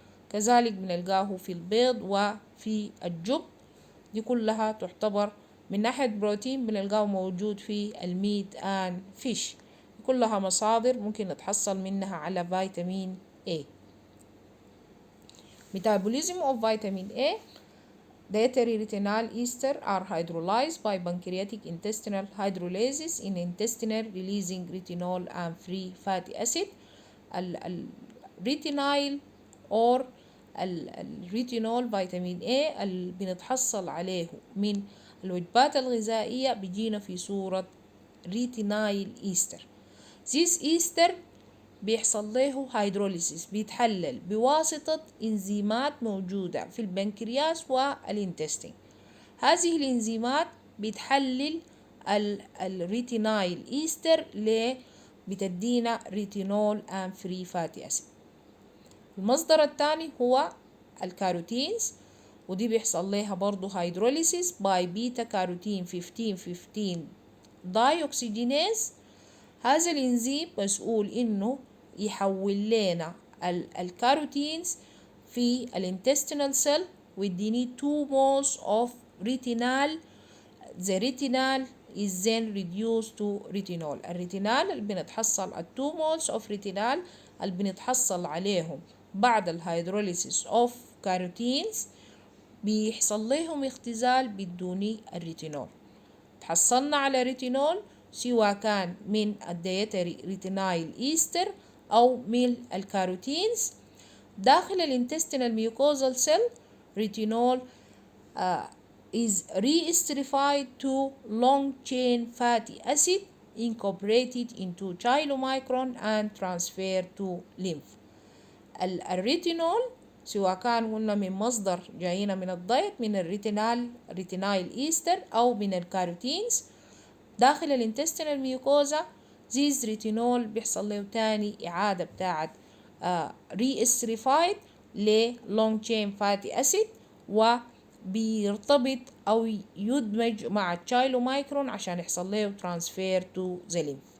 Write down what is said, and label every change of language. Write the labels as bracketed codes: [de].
[ar] كذلك بنلقاه في البيض وفي الجب، دي كلها تعتبر من ناحية بروتين بنلقاه موجود في الميت and فيش، كلها مصادر ممكن نتحصل منها على فيتامين A. [en] Metabolism of vitamin A. Dietary retinal ester are hydrolyzed by pancreatic intestinal hydrolysis in intestinal releasing retinol and free fatty acid. [ar] الريتينايل or الريتينول فيتامين A اللي بنتحصل عليه من الوجبات الغذائية بيجينا في صورة ريتينايل إيستر. This إيستر بيحصل له هيدروليسيس، بيتحلل بواسطة إنزيمات موجودة في البنكرياس والانتستين. هذه الإنزيمات بتحلل الريتينايل إيستر بتدينا ريتينول [en] and free fatty acid. [ar] المصدر الثاني هو الكاروتينز، ودي بيحصل لها برضو هيدروليسيس باي بيتا كاروتين 15 داي أكسجينيز. هذا الإنزيم مسؤول إنه يحول لنا الكاروتينز في الانتستينال سيل ويديني [en] 2 moles of retinal. The retinal is then reduced to retinol. [ar] الريتينال اللي بنتحصل [en] 2 moles of retinal [ar] اللي بنتحصل عليهم بعد الهيدروليسيس of كاروتينز بيحصل لهم اختزال بدوني الريتينول. تحصلنا على ريتينول سواء كان من الديتري ريتينايل إيستر أو من الكاروتينز داخل الانتستينال ميوكوزال سيل. [en] Retinol is re-esterified to long chain fatty acid incorporated into chylomicron and transferred to lymph. [ar] الريتينول سواء كان قلنا من مصدر جاينا من الدايت من ريتينايل إيستر أو من الكاروتينز داخل الانتستينال ميوكوزا، زيز ريتينول بيحصل له تاني إعادة بتاعت ريستريفايد للونج تشين فاتي أسيد وبيرتبط أو يدمج مع التشايلومايكرون عشان يحصل له ترانسفير تو ذا ليمف.